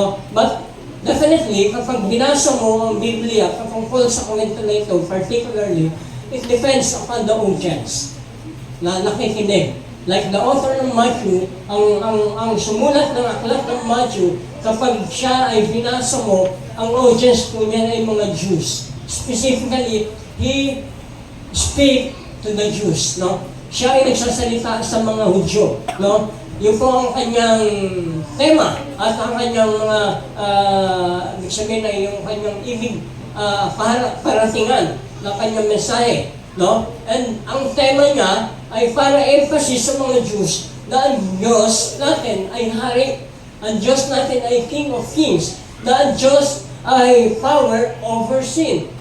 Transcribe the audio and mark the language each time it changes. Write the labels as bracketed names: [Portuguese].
[Filipino] But definitely, kapag binasa mo ang Biblia, patungkol sa kwento na ito, particularly, [English] it depends upon the audience [Filipino] na nakikinig. [English] Like the author [Filipino] ng Matthew, ang sumulat ng aklat ng Matthew, kapag siya ay binasa mo, ang audience po niya ay mga Jews. [English] Specifically, he speak to the Jews. [Filipino] Siya ay nagsasalita sa mga Hudyo. Yun po ang kanyang tema at ang kanyang mga, ibig sabihin na yung kanyang ibig paratingan ng kanyang mensahe. And ang tema niya ay para emphasis sa mga Jews na ang Diyos natin ay hari, ang Diyos natin ay King of Kings, na ang Diyos ay power over sin.